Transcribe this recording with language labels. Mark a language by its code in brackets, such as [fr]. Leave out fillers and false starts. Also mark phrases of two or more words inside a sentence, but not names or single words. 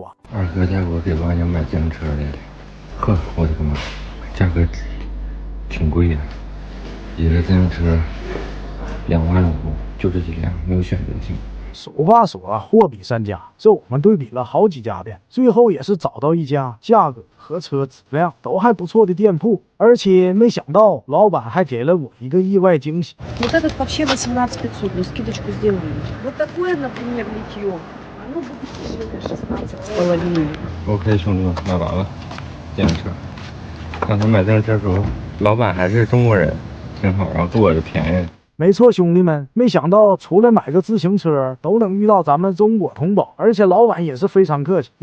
[zh] 2 哥带我给娃娘买自行车来了，呵，我的个妈，价格挺贵的，一个自行车2万多，就这几辆，没有选择性。俗话说货比三家，这我们对比了好几家店，最后也是找到一家价格和车质量都还不错的店铺，而且没想到老板还给了我一个意外惊喜。 [ru] Вот этот вообще 18500, но скидочку сделали. Вот такое, например, литье. Оно будет всего 16,5. [zh] OK， 兄弟们，买完了自行车。刚才买自行车的时候，老板还是中国人，挺好，然后给我的便宜。没错，兄弟们，没想到除了买个自行车都能遇到咱们中国同胞，而且老板也是非常客气。